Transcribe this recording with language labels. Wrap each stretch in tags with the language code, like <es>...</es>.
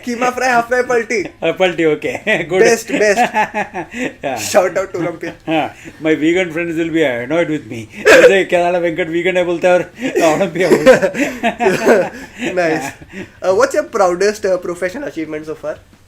<en>keema fry half fry</en> <hi>पलटी. पलटी</hi> <en>okay. Good. Best. Yeah. Shout out to Olympia.</en> <hi>हाँ,</hi> <en>my vegan friends will be annoyed with me.</en> <hi>जैसे क्या साला Venkat vegan है बोलता है और ओलंपिया बोलता है.</hi> <en>Nice. What's your proudest professional achievement so far?</en>